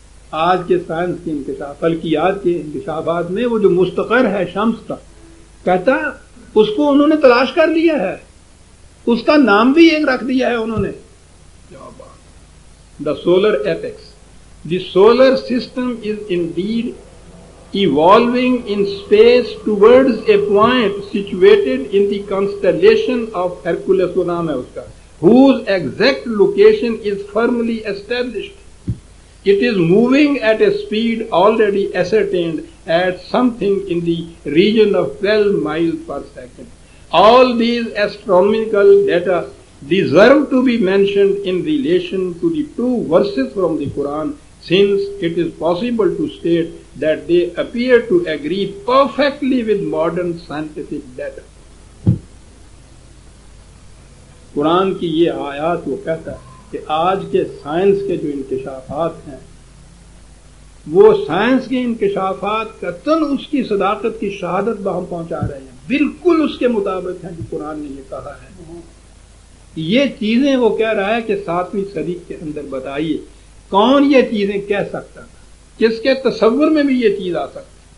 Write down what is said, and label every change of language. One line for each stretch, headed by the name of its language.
Urdu: آج کے سائنس کے انکشاف، فلکیات کے انکشافات میں وہ جو مستقر ہے شمس کا، کہتا اس کو انہوں نے تلاش کر لیا ہے، اس کا نام بھی ایک رکھ دیا ہے انہوں نے، دا solar apex.
English: The solar system is indeed evolving in space towards a point situated in the constellation of Hercules,
Urdu: وہ نام ہے اس کا،
English: whose exact location is firmly established. It is moving at a speed already ascertained at something in the region of 12 miles per second. All these astronomical data deserve to be mentioned in relation to the two verses from the Quran, since it is possible to state that they appear to agree perfectly with modern scientific data.
Urdu: قرآن کی یہ آیات وہ کہتا ہے کہ آج کے science کے جو انکشافات ہیں وہ سائنس کے انکشافات قطعاً اس کی صداقت کی شہادت بہم پہنچا رہے ہیں، بالکل اس کے مطابق ہیں جو قرآن نے یہ کہا ہے۔ یہ چیزیں وہ کہہ رہا ہے کہ 7ویں صدی کے اندر بتائیے کون یہ چیزیں کہہ سکتا تھا، کس کے تصور میں بھی یہ چیز آ سکتی۔